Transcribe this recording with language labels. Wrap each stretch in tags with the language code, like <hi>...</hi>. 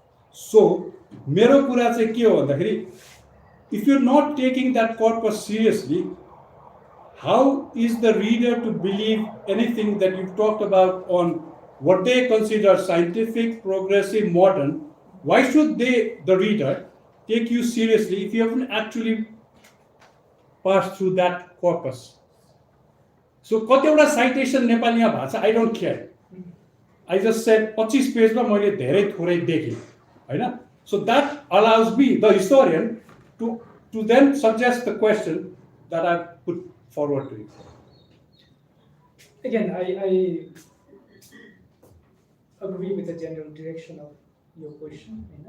<en>So,</en> <ne>मेरो कुरा चाहिँ के हो भन्दाखेरि,</ne> <en>if you're not taking that corpus seriously, how is the reader to believe anything that you've talked about on what they consider scientific, progressive, modern? Why should the reader, take you seriously if you haven't actually passed through that corpus? So,</en> <ne>कतिवटा citation नेपालीमा भएको छ,</ne> <en>I don't care. I just said 25</en> <ne>पेजमा मैले धेरै थोरै देखेँ, हैन?</ne> <en>So that allows me, the historian, to then suggest the question that I put forward to you. Again, I agree with the general direction of your question.</en>